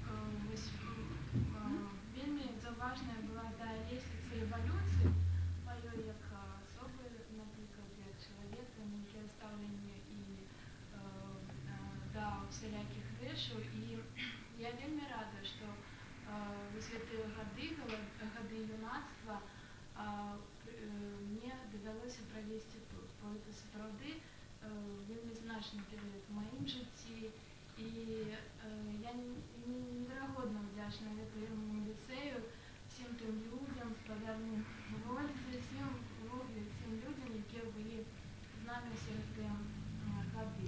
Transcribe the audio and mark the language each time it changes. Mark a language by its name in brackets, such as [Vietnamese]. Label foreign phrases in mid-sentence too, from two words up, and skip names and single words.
[Belarusian] Вельмі заўважная была тая лесвіца эвалюцыі маёй як асобы, напрыклад, як чалавека, нейкія стаўленне і да усялякіх рэчаў. І я вельмі рада, што вось гэтыя гады юнацтва мне давялося правесці тут. [Ukrainian] Бо гэта сапраўды вельмі значний період в моїм житті. І я невероятно вдячна Вітрівному ліцею, всім тим людям, Спадарній Вользі, всім людям, які були з нами всі ці годи.